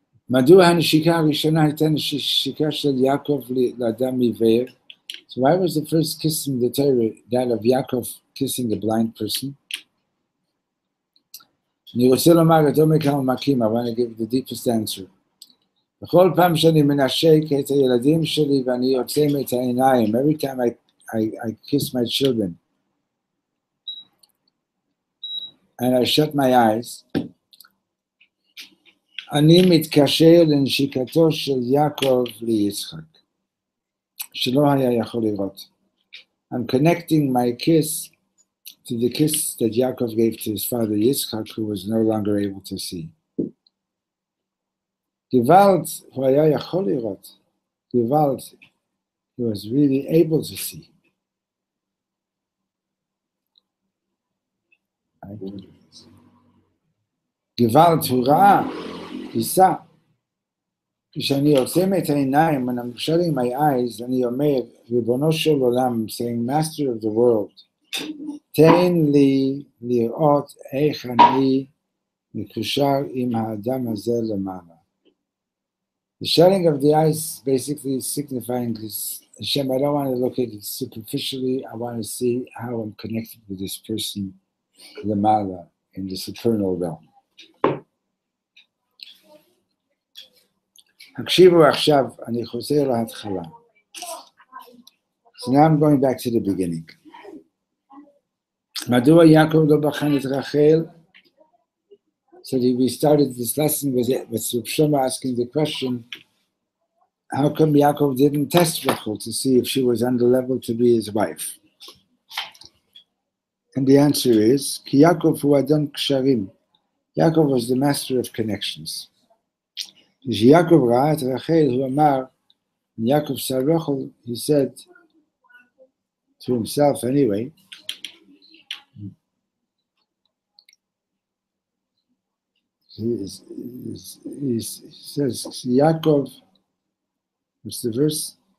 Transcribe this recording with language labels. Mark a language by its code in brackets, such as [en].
[he] מדוע הנשיקה הראשונה הייתה נשיקה של יעקב לאדם עיוור? [en] So why was the first kiss in the Torah that of Yaakov kissing a blind person? [he] אני רוצה לומר את עומק העומקים, [en] I want to give the deepest answer. [he] בכל פעם שאני מנשק את הילדים שלי ואני עוצם את העיניים, [en] every time I kiss my children and I shut my eyes, [he] אני מתקשר לנשיקתו של יעקב ליצחק, שלא היה יכול לראות. [en] I'm connecting my kiss to the kiss that Yaakov gave to his father Yitzchak, who was no longer able to see. [he] Gewalt, הוא היה יכול לראות. [en] Gewalt, he was really able to see. [he] Gewalt, הוא ראה, יישא. כשאני עוצם את העיניים, [en] when I'm shutting my eyes, [he] אני אומר, ריבונו של עולם, [en] saying, Master of the world, [he] תן לי לראות איך אני מקושר עם האדם הזה למעלה. [en] The shutting of the eyes basically signifying this, Hashem, I don't want to look at it superficially, I want to see how I'm connected with this person למעלה, in this eternal realm. [he] הקשיבו עכשיו, אני חוזר להתחלה. [en] So now I'm going back to the beginning. [he] מדוע יעקב לא בחן את רחל? [en] So we started this lesson with Reb Shlomo asking the question, how come Yaakov didn't test Rachel to see if she was on the level to be his wife? And the answer is, [he] כי יעקב הוא אדון קשרים. [en] Yaakov was the master of connections. [he] כשיעקב ראה את רחל, הוא אמר, [en] Yaakov saw Rachel, he said to himself anyway, he says, Yaakov, what's the verse?